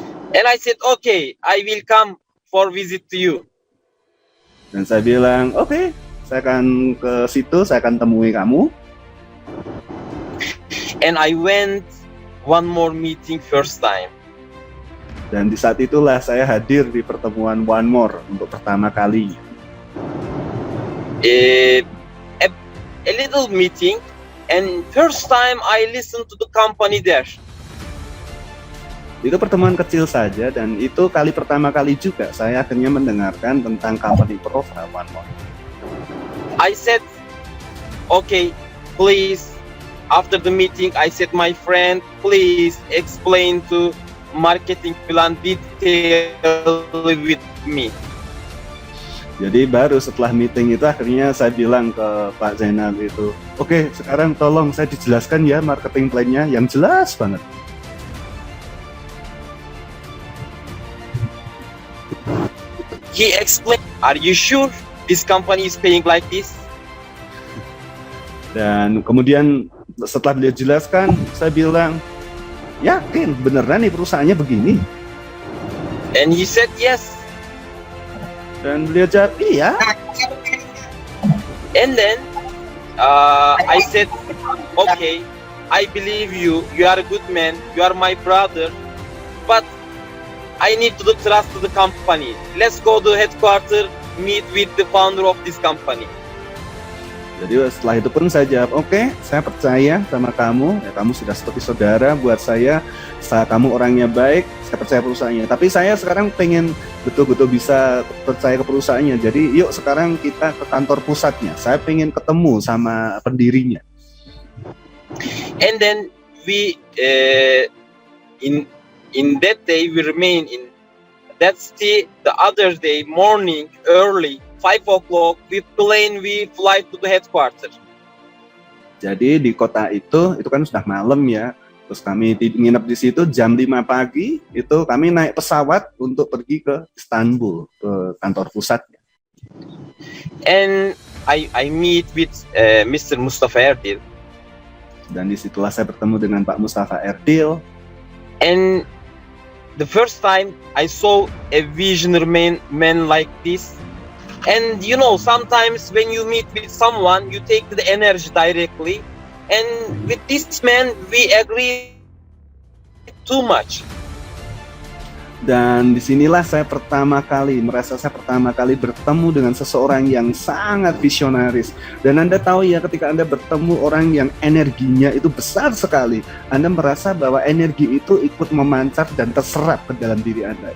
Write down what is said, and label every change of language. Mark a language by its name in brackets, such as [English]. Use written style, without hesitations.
[English] And I said, okay, I will come for visit to you. [Indonesian] Dan saya bilang, oke, saya akan ke situ, saya akan temui kamu. [English] And I went one more meeting first time. [Indonesian] Dan di saat itulah saya hadir di pertemuan One More untuk pertama kalinya. [English] A little meeting, and first time I listened to the company there. [Indonesian] Itu pertemuan kecil saja, dan itu kali pertama kali juga saya akhirnya mendengarkan tentang company profile One More. [English] I said, okay, please, after the meeting, I said, my friend, please explain to marketing plan detail with me. [Indonesian] Jadi baru setelah meeting itu akhirnya saya bilang ke Pak Zainal itu, oke, sekarang tolong saya dijelaskan ya marketing plan-nya yang jelas banget. [English] He explained, are you sure this company is paying like this? [Indonesian] Dan kemudian setelah beliau jelaskan, saya bilang, yakin beneran nih perusahaannya begini? [English] And he said yes. [Indonesian] Dan beliau jawab, iya. [English] And then I said, okay, I believe you. You are a good man. You are my brother. But I need to trust the company. Let's go to headquarters, meet with the founder of this company. [Indonesian] Jadi setelah itu pun saya jawab, oke, saya percaya sama kamu, ya kamu sudah seperti saudara buat saya kamu orangnya baik, saya percaya perusahaannya. Tapi saya sekarang pengen betul-betul bisa percaya ke perusahaannya, jadi yuk sekarang kita ke kantor pusatnya, saya pengen ketemu sama pendirinya. [English] And then we in that day we remain in that city. The other day morning early 5 o'clock we fly to the headquarters. [Indonesian] Jadi di kota itu kan sudah malam ya. Terus kami nginep di situ jam 5 pagi, itu kami naik pesawat untuk pergi ke Istanbul, ke kantor pusatnya. [English] And I meet with Mr. Mustafa Erdil. [Indonesian] Dan disitulah saya bertemu dengan Pak Mustafa Erdil. [English] And the first time I saw a visionary man like this. And you know, sometimes when you meet with someone, you take the energy directly. And with this man, we agree too much. [Indonesian] Dan disinilah saya merasa saya pertama kali bertemu dengan seseorang yang sangat visionaris. Dan Anda tahu ya, ketika Anda bertemu orang yang energinya itu besar sekali, Anda merasa bahwa energi itu ikut memancar dan terserap ke dalam diri Anda.